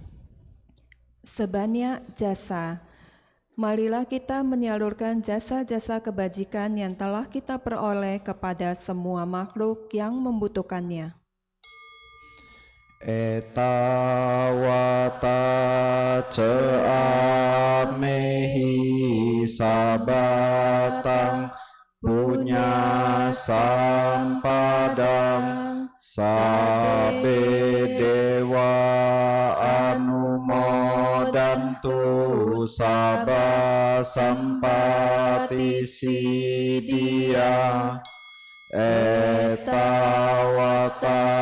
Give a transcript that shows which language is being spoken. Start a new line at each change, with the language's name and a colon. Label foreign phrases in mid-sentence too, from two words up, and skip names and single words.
Indonesian: Sebanyak jasa. Marilah kita menyalurkan jasa-jasa kebajikan yang telah kita peroleh kepada semua makhluk yang membutuhkannya.
Pali: Eta wata ceamehi sabatang punya sampadang sabe dewa anumodantu sabah sampati sidia eta wata